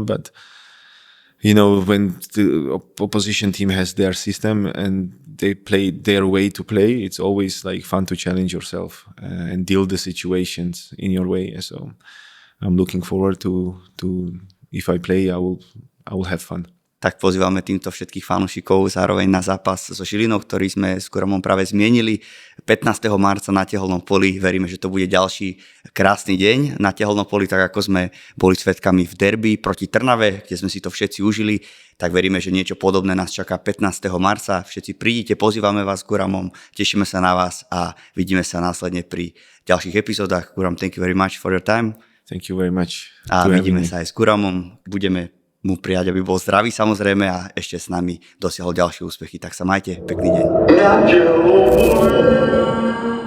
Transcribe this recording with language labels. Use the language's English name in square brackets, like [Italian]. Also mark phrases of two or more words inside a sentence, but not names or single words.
[English] But, when the opposition team has their system and they play their way to play, it's always fun to challenge yourself and deal the situations in your way. So I'm looking forward to if I play, I will have fun. [Slovak] Tak pozývame týmto všetkých fanúšikov zároveň na zápas so Žilinou, ktorý sme s Guramom práve zmienili 15. marca na Tehelnom poli. Veríme, že to bude ďalší krásny deň na Tehelnom poli, tak ako sme boli svedkami v derby proti Trnave, kde sme si to všetci užili. Tak veríme, že niečo podobné nás čaká 15. marca. Všetci prídite, pozývame vás s Guramom, tešíme sa na vás a vidíme sa následne pri ďalších epizódach. [English] Guram, thank you very much for your time. Thank you very much. [Slovak] A vidíme sa aj s Guramom. Budeme mu prijať, aby bol zdravý samozrejme a ešte s nami dosiahol ďalšie úspechy. Tak sa majte, pekný deň.